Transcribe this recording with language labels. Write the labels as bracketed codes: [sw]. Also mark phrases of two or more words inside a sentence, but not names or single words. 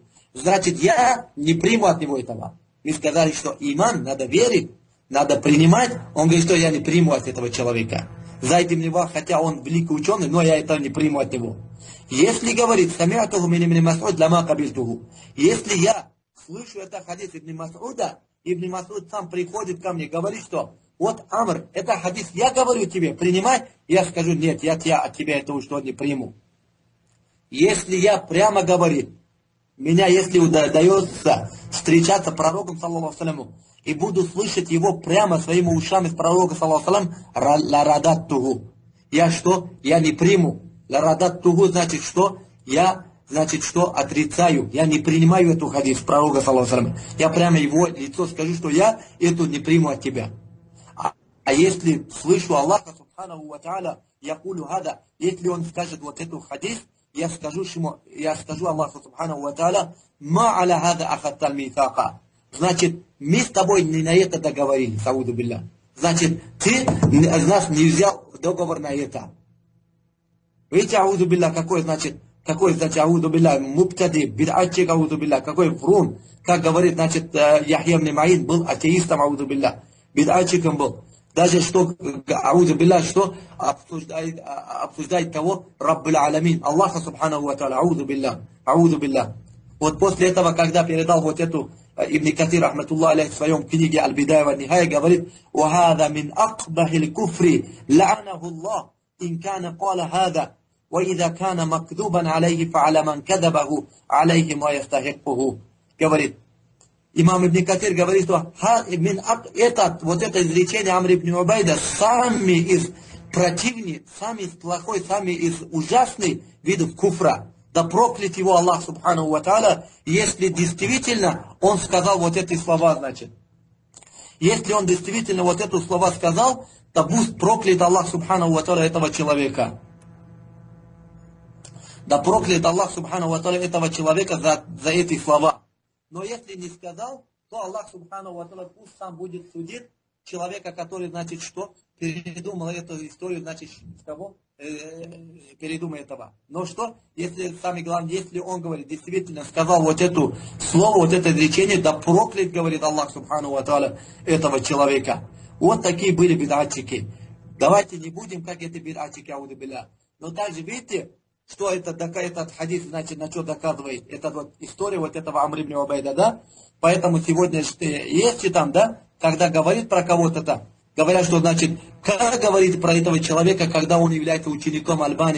[ru] Значит, я не приму от него этого. Вы сказали, что иман, надо верить, надо принимать. Он говорит, что я не приму от этого человека. Зайд ибн Вахб, хотя он великий ученый, но я это не приму от него. Если говорит, [ar] سمعته من ابن مسعود, لما قبلته. [ru] Если я слышу это хадис ибн Мас'уда, Ибн Мас'уд сам приходит ко мне, говорит, что вот Амр, это хадис, я говорю тебе, принимай, я скажу, нет, я от тебя этого что не приму. Если я прямо говорю, меня если удается встречаться с пророком, [ar] صلى الله عليه, [ru] и буду слышать его прямо своими ушами с пророком, [ar] صلى الله عليه, [ru] ларадаттуху. Я что? Я не приму. Ларадаттуху значит что? Значит, что отрицаю, я не принимаю эту хадис пророка, [ar] صلى الله عليه. [ru] Я прямо его лицо скажу, что я эту не приму от тебя. А если слышу Аллаха, [ar] سبحانه وتعالى يقول هذا, [ru] если он скажет вот эту хадис, я скажу Аллаху, [ar] سبحانه وتعالى, ما على هذا أخذت الميثاق. [ru] Значит, мы с тобой не на это договорились, [ar] أعوذ بالله. [ru] Значит, ты нас не взял договор на это. Видите, [ar] أعوذ بالله, [ru] какой значит, [ar] أعوذ بالله مبتدع, бид'атчик, أعوذ بالله, [ru] какой врун. Как говорит, значит, Яхья ибн Маин был атеистом, [ar] أعوذ بالله, [ru] бид'атчиком был. Даже что, [ar] أعوذ بالله, [ru] что обсуждает того, [ar] رب العالمين, Аллаха, سبحانه وتعالى أعوذ بالله أعوذ بالله. [ru] Вот после этого, когда передал вот эту Ибн Катир, [ar] رحمة الله عليه, [ru] в своем книге Аль-Бидая ва Нихая, говорит, [ar] وَهَذَا مِنْ أَقْبَحِ الْكُفْرِ لَعَنَهُ اللَّهُ إِنْ كَانَ قَالَ هَذَا وَإِذَا كَانَ مَكْذُوبًا عَلَيْهِ فَعَلَى مَنْ كَذَبَهُ عَلَيْهِ مَا يَسْتَحِقُّهُ. [ru] Говорит, имам Ибн Катир говорит, что вот это изречение Амр ибн Убайда сами из противных, сами из плохой, сами из ужасных видов куфра. Да проклят его Аллах, [ar] سبحانه وتعالى, [ru] если действительно он сказал вот эти слова, значит. Если он действительно вот эти слова сказал, то пусть проклят Аллах, [ar] سبحانه وتعالى, [ru] этого человека. Да проклят Аллах, [ar] سبحانه وتعالى, [ru] этого человека за эти слова. Но если не сказал, то Аллах, [ar] سبحانه وتعالى, [ru] пусть сам будет судить человека, который, значит, что? Передумал эту историю, значит, с кого? Передумай этого. Но что, если, самое главное, если он говорит, действительно сказал вот это слово, вот это изречение, да проклят, говорит Аллах, [ar] سبحانه وتعالى, [ru] этого человека. Вот такие были бид'атчики. Давайте не будем, как эти бид'атчики, [ar] أعوذ بالله. [ru] Но также, видите, что этот хадис, значит, на что доказывает? Это вот история вот этого Амр ибн Убайда, да? Поэтому сегодня есть там, да, когда говорит про кого-то-то, говорят, что, значит, как говорить про этого человека, когда он является учеником Альбани?